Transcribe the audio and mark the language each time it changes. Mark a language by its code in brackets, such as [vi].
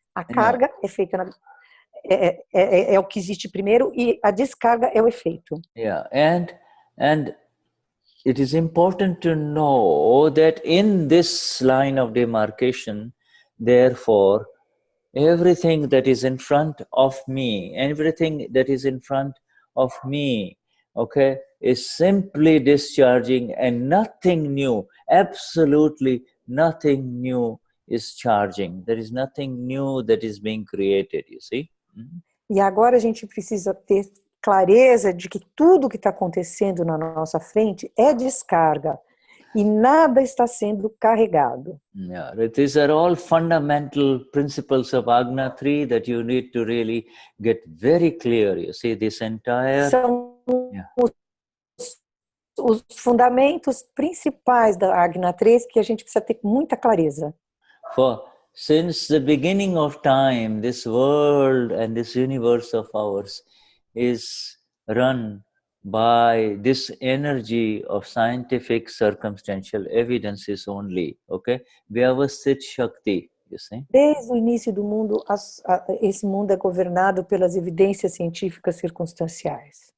[pt] A carga é feita é o que existe primeiro e a descarga é o efeito. [en] Yeah, and it is important to know that in this line of demarcation, therefore, everything that is in front of me, everything that is in front of me, okay, is simply discharging, and nothing new, absolutely nothing new is charging. There is nothing new that is being created, you see. [pt] E agora a gente precisa ter clareza de que tudo que está acontecendo na nossa frente é descarga e nada está sendo carregado. [en] Yeah, these are all fundamental principles of Agna 3 that you need to really get very clear. You see, this entire... [pt] São os fundamentos principais da Agna 3 que a gente precisa ter muita clareza. [en] Since the beginning of time, this world and this universe of ours is run by this energy of scientific circumstantial evidences only, okay? Vyavasthit Shakti, you see? [pt] Desde o início do mundo, esse mundo é governado pelas evidências científicas circunstanciais.